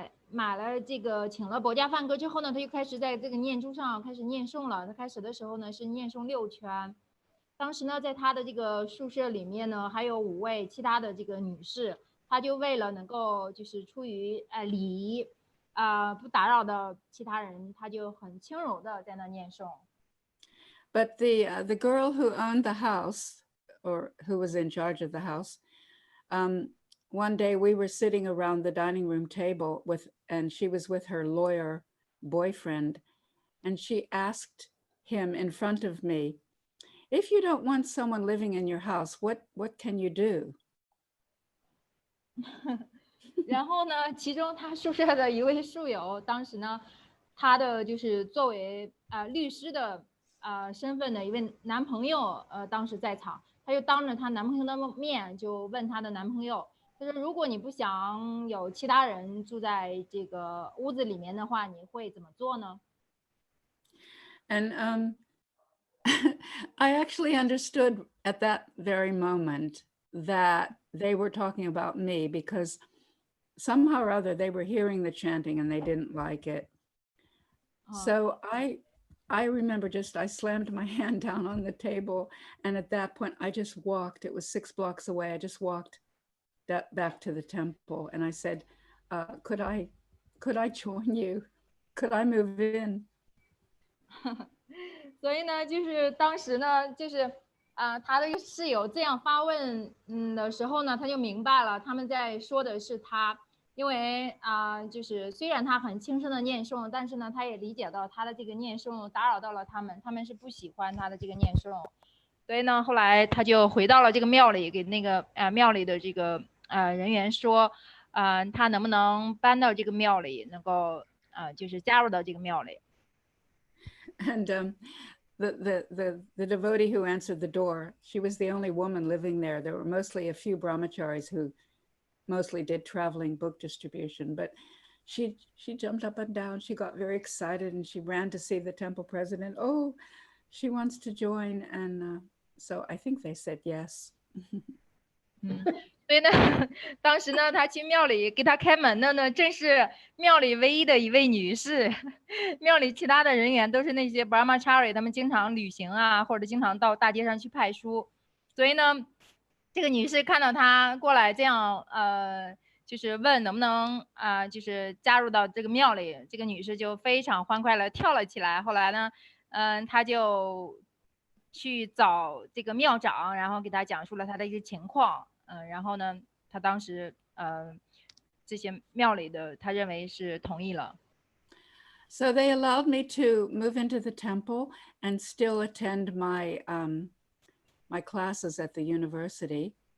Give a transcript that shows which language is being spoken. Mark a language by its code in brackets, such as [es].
[zh] 买了这个请了薄伽梵歌之后呢，他就开始在这个念珠上开始念诵了。他开始的时候呢是念诵6圈。当时呢，在他的这个宿舍里面呢，还有5位其他的这个女士，他就为了能够就是出于礼仪不打扰到其他人，他就很轻柔的在那念诵。 [en] But the girl who owned the house, or who was in charge of the house, one day we were sitting around the dining room table and she was with her lawyer boyfriend, and she asked him in front of me, "If you don't want someone living in your house, what can you do?" [zh] 然后呢，其中他宿舍的一位宿友，当时呢，他的就是作为律师的身份的一位男朋友，当时在场，他就当着她男朋友的面就问她的男朋友，他说：“如果你不想有其他人住在这个屋子里面的话，你会怎么做呢？” [en] And I actually understood at that very moment that they were talking about me, because somehow or other they were hearing the chanting and they didn't like it. So I remember I slammed my hand down on the table, and at that point I just walked. It was 6 blocks away. I just walked back to the temple, and I said, could I join you? Could I move in? [zh] 所以呢，就是当时呢，就是他的室友这样发问的时候呢，他就明白了他们在说的是他，因为就是虽然他很轻声的念诵，但是呢，他也理解到他的这个念诵打扰到了他们，他们是不喜欢他的这个念诵，所以呢，后来他就回到了这个庙里，给那个庙里的这个人员说，他能不能搬到这个庙里，能够就是加入到这个庙里。 [en] And the devotee who answered the door, she was the only woman living there. There were mostly a few brahmacharis who mostly did traveling book distribution, but she jumped up and down. She got very excited and she ran to see the temple president. Oh, she wants to join. And so I think they said yes. [zh] 所以呢，当时呢，他去庙里给他开门的呢，正是庙里唯一的一位女士。庙里其他的人员都是那些 brahmachari， 他们经常旅行或者经常到大街上去派书。所以呢，这个女士看到他过来这样，就是问能不能就是加入到这个庙里，这个女士就非常欢快了，跳了起来。后来呢，她就去找这个庙长，然后给他讲述了他的一些情况。然后呢，他当时这些庙里的他认为是同意了。 [en] So they allowed me to move into the temple and still attend my my classes at the university.